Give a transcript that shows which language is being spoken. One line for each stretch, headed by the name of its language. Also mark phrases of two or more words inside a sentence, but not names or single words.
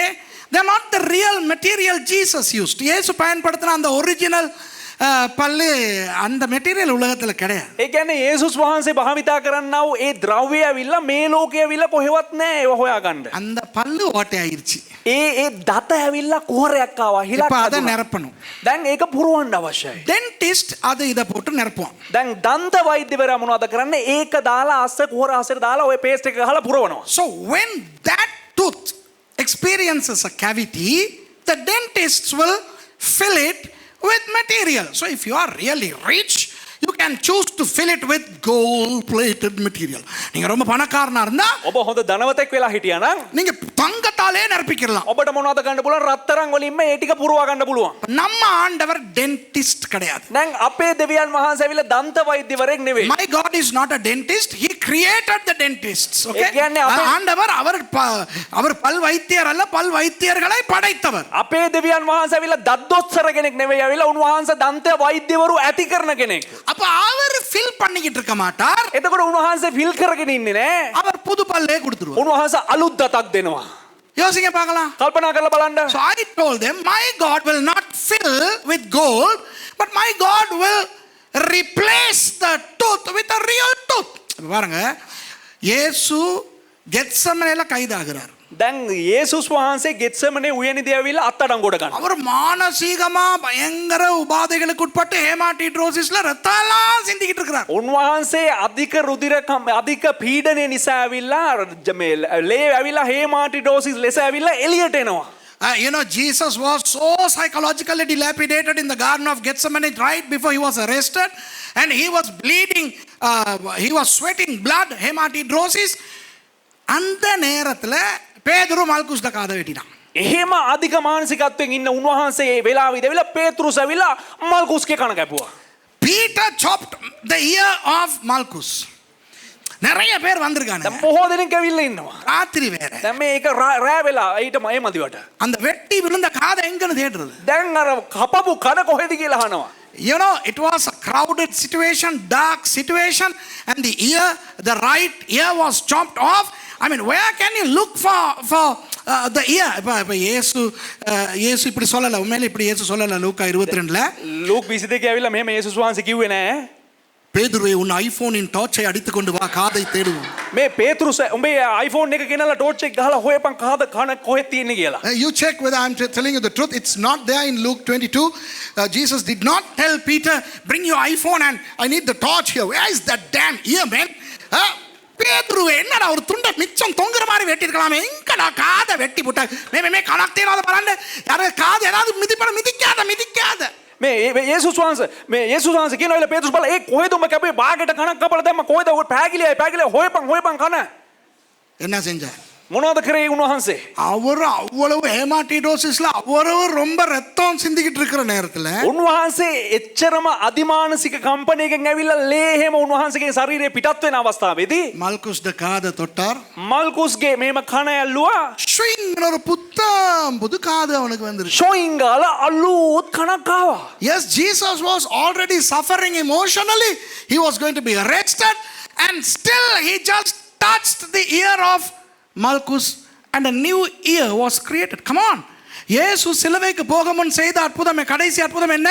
English: They're not the real material Jesus used.
Tamil: இயேசு பயன்படுத்தின அந்த ஒரிஜினல் பல்லு அந்த மெட்டீரியல் உலகத்துல கிடையாது.
Sinhala: ඒ කියන්නේ යේසුස් වහන්සේ භාවිතා කරන්නා වූ ඒ ද්‍රව්‍ය ඇවිල්ලා මේ ලෝකේ ඇවිල්ලා කොහෙවත් නැහැ ඒව හොයාගන්න.
Tamil: அந்த பல்லு ஓட்டை ஆயிருச்சு.
Sinhala: ඒ දත ඇවිල්ලා කුහරයක් ආවා හිලක්.
Tamil: இப்ப அதை நிரப்பணும்.
Sinhala: දැන් ඒක පුරවන්න අවශ්‍යයි.
Tamil: டென்டிஸ்ட் அதை இத போட்டு நிரப்புவான்.
Sinhala: දැන් දන්ත වෛද්‍යවරයා මොනවද කරන්නේ? ඒක දාලා අස්ස කුහර අස්සට දාලා ඔය පේස්ට් එක ගහලා පුරවනවා.
English: So when that tooth experiences a cavity, the dentists will fill it with material. So if you are really rich, you can choose to fill it with gold plated material.
Tamil: நீங்க ரொம்ப பணக்காரனா இருந்தா
Sinhala: ඔබ හොඳ ධනවතෙක් වෙලා හිටියා නම්
Tamil: நீங்க தங்கத்தாலே நிரப்பிக்கலாம்.
Sinhala: ඔබට මොනවද ගන්න පුළුවන්? රත්තරන් වලින්ම ඒ ටික පුරවා ගන්න පුළුවන්.
Tamil: நம்ம ஆண்டவர் டென்டிஸ்ட் கிடையாது.
Sinhala: දැන් අපේ දෙවියන් වහන්සේ ඇවිල්ලා දන්ත වෛද්‍යවරයෙක් නෙවෙයි.
English: My God is not a dentist. He created the dentists. Okay?
Sinhala: ඒ කියන්නේ
Tamil: ஆண்டவர் அவர் பல் வைத்தியர் அல்ல, பல் வைத்தியர்களை படைத்தவர்.
Sinhala: අපේ දෙවියන් වහන්සේ ඇවිල්ලා දද්දොස්සර කෙනෙක් නෙවෙයි. ඇවිල්ලා උන්වහන්සේ දන්ත වෛද්‍යවරු ඇති කරන කෙනෙක්.
Tamil: அப்ப அவர் ஃபில் பண்ணிக்கிட்டு இருக்க மாட்டார்.
Sinhala: එතකොට උන්වහන්සේ ෆිල් කරගෙන ඉන්නේ නෑ.
Tamil: அவர் புது பல்லே கொடுத்துருவார்.
Sinhala: උන්වහන්සේ අලුත් දතක් දෙනවා.
Tamil: யோசிங்க பார்க்கலாம்.
Sinhala: කල්පනා කරලා බලන්න.
English: So I told them, my God will not fill with gold, but my God will replace the tooth with a real tooth.
Tamil: பாருங்க, இயேசு கெத்செமனேல கைதாகிறார்.
Sinhala: දැන් යේසුස් වහන්සේ ගෙත්සෙමනේ උයනේදී ඇවිල්ලා අත්අඩංගුවට ගන්නවා.
Tamil: அவர் மானசீகமா பயங்கர உபாதைகளுக்கு உட்பட்டு ஹேமாட்டிட்ரோசிஸ்ல ரத்தம்லாம் சிந்திக்கிட்டு இருக்கிறார்.
Sinhala: උන්වහන්සේ අධික රුධිරකම් අධික පීඩනය නිසා ඇවිල්ලා මේ ලේ ඇවිල්ලා හේමාටිඩෝසිස් ලෙස ඇවිල්ලා එළියට එනවා.
English: You know, Jesus was so psychologically dilapidated in the Garden of Gethsemane right before he was arrested, and he was bleeding, he was sweating blood, hematidrosis.
Tamil: அந்த நேரத்துல பேதுரு மால்குஸ்ட காதை வெட்டினான்.
Sinhala: එහෙම අධික මානසිකත්වයෙන් ඉන්න උන්වහන්සේ ඒ වෙලාවෙ ඉඳලා පේතෘස් ඇවිල්ලා මල්කුස්ගේ කන කැපුවා.
English: Peter chopped the ear of Malchus.
Tamil: நிறைய பேர் வந்திருக்காங்க.
Sinhala: දැන් බොහෝ දෙනෙක් ඇවිල්ලා ඉන්නවා.
Tamil: ராத்திரி வேற.
Sinhala: දැන් මේ ඒක රෑ වෙලා ඊට මේ මදිවට.
Tamil: அந்த வெட்டி விழுந்த காதை எங்கன்னு தேடுறது?
Sinhala: දැන් අර කපපු කන කොහෙද කියලා අහනවා.
English: You know, it was a crowded situation, dark situation, and the right ear was chopped off. I mean, where can you look for the ear?
Tamil: இப்ப இயேசு இப்படி சொல்லல, உண்மையில இப்படி இயேசு சொல்லல. லூக்கா 22ல
Sinhala: ලූක් 22 ඇවිල්ලා මෙහෙම යේසුස් වහන්සේ කිව්වේ නෑ.
Tamil: பேதுருவே உன் ஐபோனின் டார்ச்சை அடித்து கொண்டு வா, காதை தேடுவோம்.
Sinhala: මේ පේතෘස් උඹේ iPhone එක ගෙනලා ටෝච් එක ගහලා හොයපන් කන කොහෙද තියෙන්නේ කියලා.
English: You check whether I'm telling you the truth. It's not there in Luke 22. Jesus did not tell Peter, bring your iPhone and I need the torch here. Where is that damn ear, man?
Tamil: பேதுருவே என்னடா ஒரு துண்டை மிச்சம் தொங்குற மாதிரி வெட்டிருக்கலாமே, எங்கடா காதை வெட்டி போட்ட மே கணக்கு தேடாத பரவாயில்ல, யாராவது காது ஏதாவது மிதிக்காத.
Sinhala: මේ යේසුස් වහන්සේ කියනවා ඉල පේතෘස් බලලා ඒ කොහෙද උඹ කැපේ බාගෙට කනක් කපලා දැම්ම කොහෙද ඔය පෑගිලිය හොයපන් කන.
Tamil: என்ன செஞ்ச?
Sinhala: මොනවද කරේ උන්වහන්සේ?
Tamil: அவர் அவ்வளவு ஹேமாட்டிடோசிஸ்ல அவரவு ரொம்ப ரத்தம் சிந்திக்கிட்டு இருக்கிற நேரத்துல
Sinhala: උන්වහන්සේ එච්චරම අධිමානසික කම්පනයකින් ඇවිල්ලා ලේ එහෙම උන්වහන්සේගේ ශරීරය පිටත් වෙන අවස්ථාවේදී
Tamil: மல்குஸ் த காதை தொட்டார்.
Sinhala: මල්කුස්ගේ මේම කන ඇල්ලුවා.
Tamil: ஷ்விங் ஒரு புது காது அவனுக்கு வந்துருச்சு.
Sinhala: ෂොයින් ගාලා අලුත් කනක් ආවා.
English: Yes, Jesus was already suffering emotionally. He was going to be arrested, and still he just touched the ear of Malchus and a new ear was created. Come on.
Tamil: இயேசு சிலுவைக்கு போக முன் செய்த அற்புதமே, கடைசி அற்புதம் என்ன?